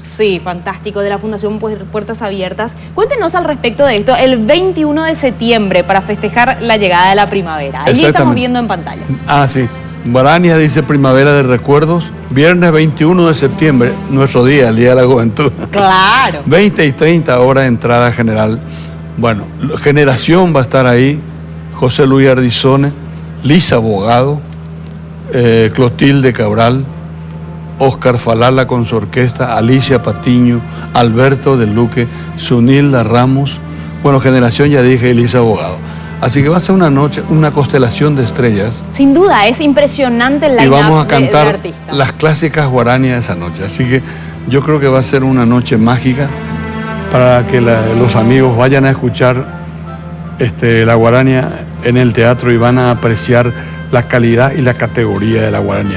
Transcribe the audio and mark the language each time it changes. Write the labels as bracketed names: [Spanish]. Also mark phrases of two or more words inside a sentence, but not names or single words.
[Spanish] Sí, fantástico, de la Fundación Puertas Abiertas. Cuéntenos al respecto de esto, el 21 de septiembre, para festejar la llegada de la primavera. Allí estamos viendo en pantalla. Sí. Guaranías dice Primavera de Recuerdos, viernes 21 de septiembre, nuestro día, el Día de la Juventud. Claro. 20 y 30 horas de entrada general. Bueno, Generación va a estar ahí, José Luis Ardizone, Lisa Bogado, Clotilde Cabral, Oscar Falala con su orquesta, Alicia Patiño, Alberto de Luque, Zunilda Ramos, bueno, Generación ya dije, Lisa Bogado. Así que va a ser una noche, una constelación de estrellas. Sin duda, es impresionante el line-up y vamos a de cantar artistas. las clásicas guaranías esa noche. Así que yo creo que va a ser una noche mágica para que los amigos vayan a escuchar la guarania en el teatro y van a apreciar la calidad y la categoría de la guarania.